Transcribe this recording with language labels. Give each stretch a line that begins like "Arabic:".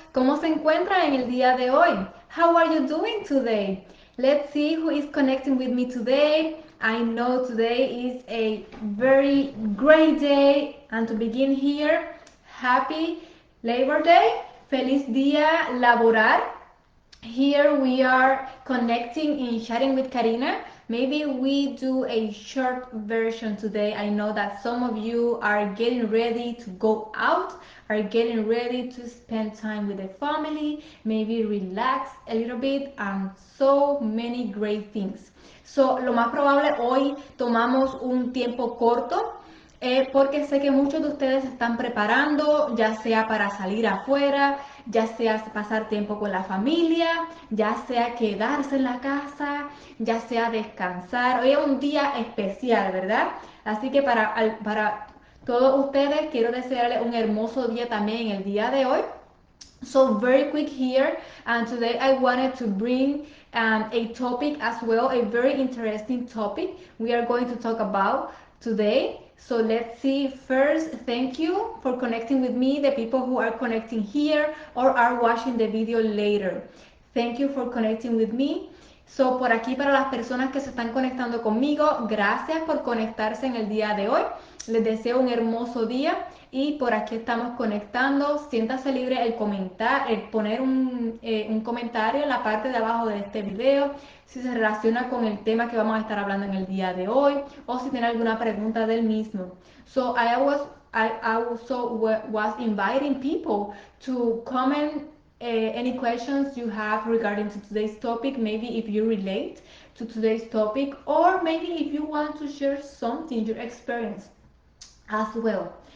Spanish: ¿Cómo se encuentran en el día de hoy?
English: How are you doing today? Let's see who is connecting with me today. I know today is a very great day, and to begin here, happy Labor Day.
Spanish: Feliz día laboral.
English: Here we are connecting in chatting with Karina. Maybe we do a short version today. I know that some of you are getting ready to go out, are getting ready to spend time with the family, maybe relax a little bit, and so many great things.
Spanish: So, lo más probable hoy tomamos un tiempo corto porque sé que muchos de ustedes se están preparando, ya sea para salir afuera, ya sea pasar tiempo con la familia, ya sea quedarse en la casa, ya sea descansar. Hoy es un día especial, ¿verdad? Así que para todos ustedes quiero desearles un hermoso día también en el día de hoy.
English: So very quick here, and today I wanted to bring a topic as well, a very interesting topic we are going to talk about today. So let's see. First, thank you for connecting with me, the people who are connecting here or are watching the video later. Thank you for connecting with me.
Spanish: So, por aquí para las personas que se están conectando conmigo, gracias por conectarse en el día de hoy. Les deseo un hermoso día y por aquí estamos conectando. Siéntase libre el poner un comentario en la parte de abajo de este video si se relaciona con el tema que vamos a estar hablando en el día de hoy o si tiene alguna pregunta del mismo.
English: So I also was inviting people to comment any questions you have regarding to today's topic, maybe if you relate to today's topic, or maybe if you want to share something, your experience as well.